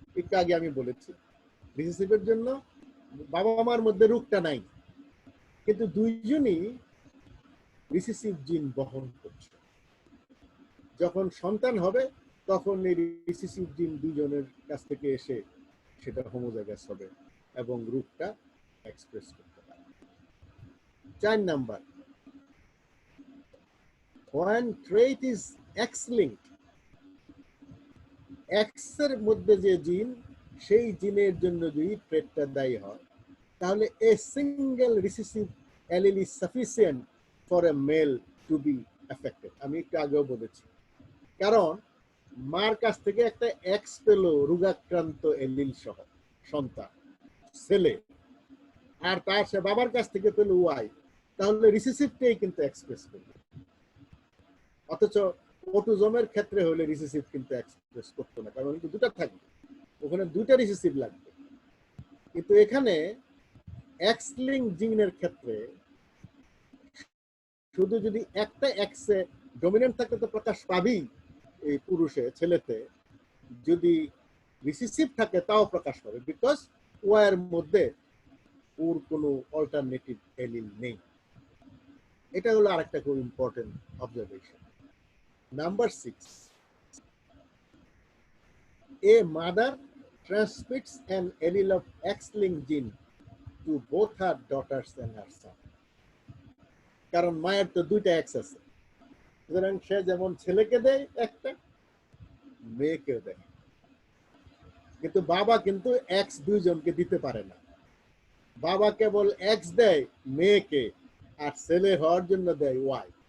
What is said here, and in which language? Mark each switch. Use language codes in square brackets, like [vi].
[bn] একটু আগে আমি বলেছি রিসেসিভের জন্য বাবা মার মধ্যে রূপটা নাই, কিন্তু দুইজনই রিসেসিভ জিন বহন করছে। যখন সন্তান হবে তখন এই রিসেসিভ জিন দুজনের কাছ থেকে এসে সেটা হোমোজাইগাস হবে এবং রূপটা এক্সপ্রেস করতে পারে। [en] 4 number, when trait is X-linked, [bn] X এর মধ্যে যে জিন সেই জিনের জন্য যদি ট্রেটটা দায়ী হয় তাহলে [en] a single recessive allele is sufficient for a male to be affected. [bn] আমি একটু আগেও বলেছি, কারণ মার কাছ থেকে একটা এক্স পেল রোগাক্রান্ত এলিল সহ সন্তান ছেলে, আর তার সে বাবার কাছ থেকে পেল ওয়াই, তাহলে রিসেসিভটাই কিন্তু এক্সপ্রেস করবে। অথচ অটিজমের ক্ষেত্রে হলে রিসেসিভ কিন্তু এক্সপ্রেস করতো না, কারণ কিন্তু দুটো থাকবে, ওখানে দুইটা রিসেসিভ লাগবে। কিন্তু এখানে এক্স লিঙ্ক জিনের ক্ষেত্রে শুধু যদি একটা এক্সে ডমিনেন্ট থাকে তো প্রকাশ পাবেই এই পুরুষে ছেলেতে, যদি রিসেসিভ থাকে তাও প্রকাশ পাবে, বিকজ ওয়ার মধ্যে ওর কোনো অল্টারনেটিভ এলিল নেই। এটা হলো আরেকটা খুব important observation. [en] Number 6, a mother transmits an allele of X-linked gene to both her daughters and her son. [bn] কারণ মায়ের তো দুইটা এক্স আছে, সুতরাং সে যেমন ছেলেকে দেয় একটা, মেয়েকেও দেয়, কিন্তু বাবা কিন্তু এক্স দুইজনকে দিতে পারে না। বাবা কেবল এক্স দেয় মেয়েকে, আর ছেলে হওয়ার জন্য দেয় ওয়াই।